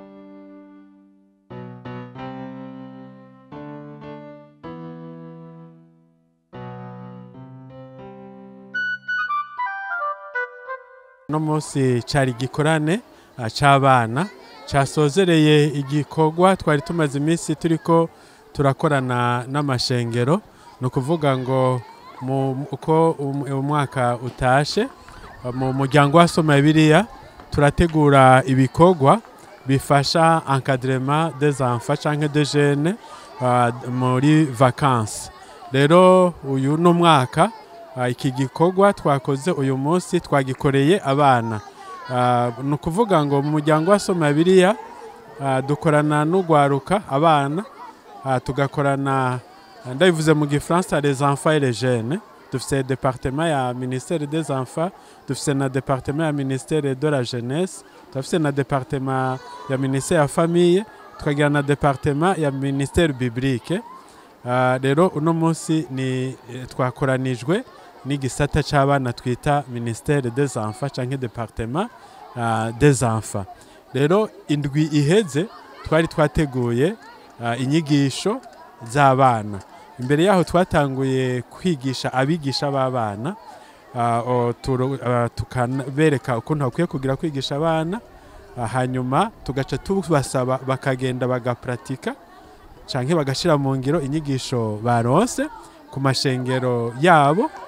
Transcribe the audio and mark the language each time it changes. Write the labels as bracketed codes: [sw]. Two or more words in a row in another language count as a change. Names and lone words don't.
[rn] No munsi cari gikorane c'abana casozereye igikorwa twari tumaze iminsi turiko turakorana n'amashengero. No kuvuga ngo uko umwaka utashe mu muryango wa Soma Bibiliya turategura ibikorwa bifasha [fr] encadrement des enfants [rn] canke [fr] de jeunes [rn] muri vacances. Rero uyu no mwaka iki gikorwa twakoze uyu munsi twagikoreye abana. No kuvuga ngo mu muryango wa Soma Bibiliya dukorana n'ugwaruka abana, tugakorana ndabivuze mu Gifaransa [fr] les enfants et les jeunes. [rn] Dufise département ya [fr] ministère des enfants, [rn] dufise na département ya [fr] ministère de la jeunesse, [rn] dufise na département ya ministère ya famille, tukagira na département ya [fr] ministère biblique. [rn] rero uno munsi ni twakoranijwe n'igisata c'abana twita [fr] ministère des enfants [rn] canke [fr] département des enfants. [rn] Rero indwi iheze twari twateguye inyigisho z'abana. Imbere yaho twatanguye kwigisha abigisha b'abana, tukabereka ukuntu bakwiye kugira kwigisha abana, hanyuma tugaca tubasaba bakagenda bagapratika canke bagashira mu ngiro inyigisho baronse ku mashengero yabo.